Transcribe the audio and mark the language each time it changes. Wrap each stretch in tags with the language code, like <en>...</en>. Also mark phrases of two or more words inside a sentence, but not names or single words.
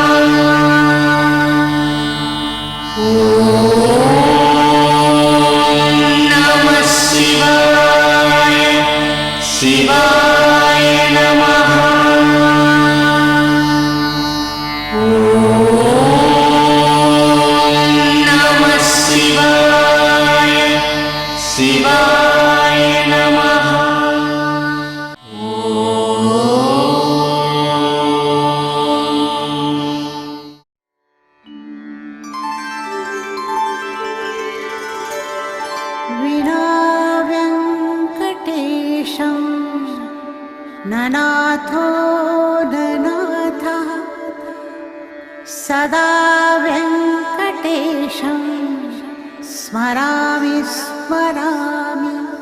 <sa>ॐ नमः शिवाय शिवाय नमः. ॐ नमः शिवाय शिवाय नमः. विना वेङ्कटेशं ननाथो ननाथः सदा वेङ्कटेशं स्मरामि स्मरामि।</sa>